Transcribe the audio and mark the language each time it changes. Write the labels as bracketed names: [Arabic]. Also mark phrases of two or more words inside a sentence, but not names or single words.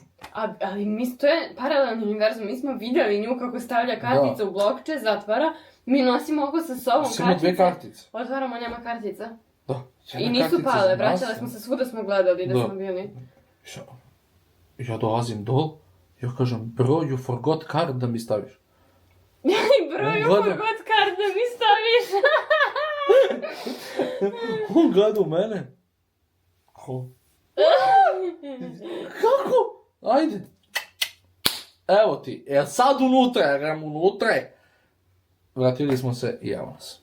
[Croatian] Ali to je paralelni univerzum, mi smo vidjeli nju kako stavlja kartica u blokče, zatvara, mi nosimo oko sa sobom kartice. Samo 2 kartice. Otvaramo, nema kartica. Da. I nisu pale, vraćali smo se, svuda smo gledali da smo bili. Ja dolazim dol, ja kažem, [English] bro, you forgot card [Croatian] da mi staviš. [English] Bro, you forgot card [Croatian] da mi staviš. On gleda u mene. Kako? Ajde. Evo ti, sad unutra je. Vratili smo se i evo nas.